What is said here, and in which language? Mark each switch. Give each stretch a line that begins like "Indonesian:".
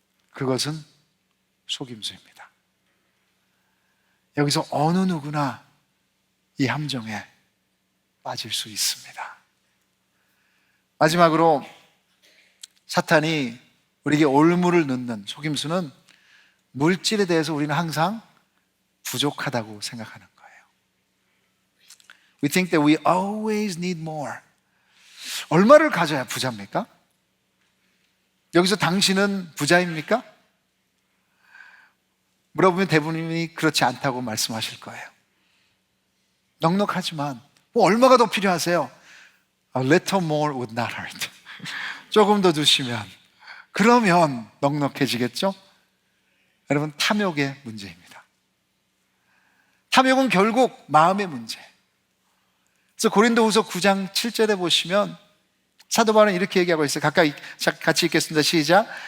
Korean: 그것은 속임수입니다. 여기서 어느 누구나 이 함정에 빠질 수 있습니다. 마지막으로 사탄이 우리에게 올무를 넣는 속임수는 물질에 대해서 우리는 항상 부족하다고 생각하는 거예요.
English: We think that we always need more.
Korean: 얼마를 가져야 부자입니까? 여기서 당신은 부자입니까? 물어보면 대부분이 그렇지 않다고 말씀하실 거예요. 넉넉하지만 뭐 얼마가 더 필요하세요?
English: A little more would not hurt.
Korean: 조금 더 두시면, 그러면 넉넉해지겠죠? 여러분, 탐욕의 문제입니다. 탐욕은 결국 마음의 문제. 그래서 고린도후서 9장 7절에 보시면 사도 바울은 이렇게 얘기하고 있어요. 같이 읽겠습니다. 시작.